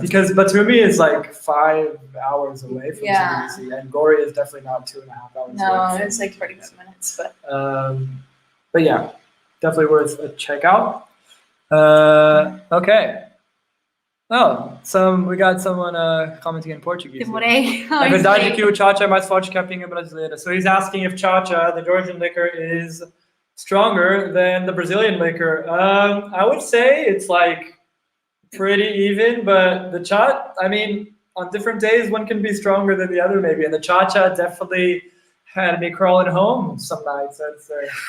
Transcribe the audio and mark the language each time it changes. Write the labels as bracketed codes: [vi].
[en] Because Batumi is like 5 hours away from Tbilisi, and Gori is definitely not 2.5 hours. No, it's like 45 minutes, but yeah, definitely worth a check out. Okay. Oh, we got someone commenting in Portuguese. [pt] A verdade que o Chacha é mais forte que a pinga brasileira. [en] So he's asking if Chacha, the Georgian liquor, is stronger than the Brazilian liquor. I would say it's like pretty even, but the Chacha, I mean, on different days, one can be stronger than the other maybe. And the Chacha definitely had me crawling home some nights, I'd say.